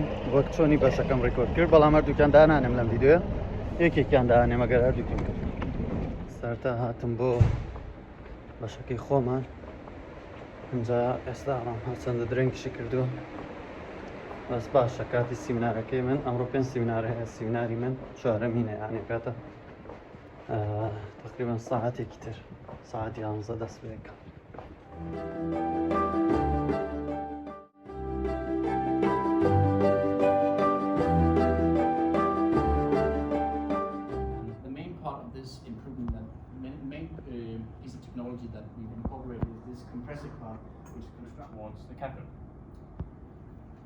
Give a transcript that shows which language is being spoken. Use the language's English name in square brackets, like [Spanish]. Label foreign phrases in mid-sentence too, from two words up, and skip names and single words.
[Central Kurdish] وەک چۆنی بەشەکەم ڕێکۆرد کرد بەڵام هەردووکیان دانانێم لەم ڤیدیۆیە یەکێکیان دانێم ئەگەر هەردووکیان کرد سەرەتا هاتم بۆ بەشەکەی خۆمان اینجا ئێستا ئاڕام هەرچەندە درەنگیشی کردووە بەس باشە کاتی سیمینارەکەی من ئەمڕۆ 5 سیمینارە هەیە سیمیناری من چوارەمینە یانێ کاتە تقریبا ساعتێکی تر ساعتی 11 دەست پێ دەکەم. [English] The main part of this improvement, that main piece of technology that we've incorporated is this compressor card, which goes towards the cathode.